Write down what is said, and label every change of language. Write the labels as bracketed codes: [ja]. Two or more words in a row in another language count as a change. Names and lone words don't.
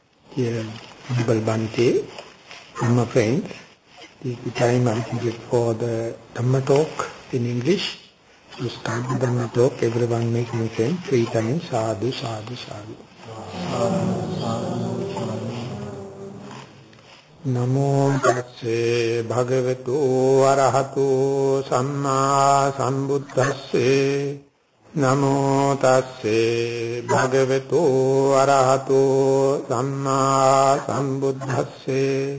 [en] Dear Honorable Bhante, my friends, this is the time I give for the Dhamma talk in English. To start the Dhamma talk, everyone making sense, 3 times, [pi] sadhu, sadhu, sadhu. Namo tasse bhagavato arahato samma sambuddhasse. Namo tasse bhagavato arahato samma sambuddhasse.